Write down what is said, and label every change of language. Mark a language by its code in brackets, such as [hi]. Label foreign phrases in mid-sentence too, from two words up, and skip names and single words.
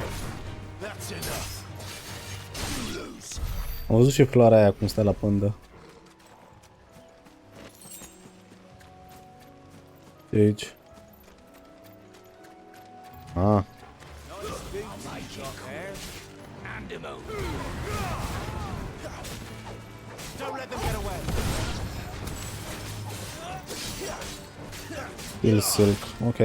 [en] That's enough. You lose. [ro] Am văzut și floarea aia cum stă la pândă. Ce aici? Ah. [en] Don't let them get away. Steel silk, ok.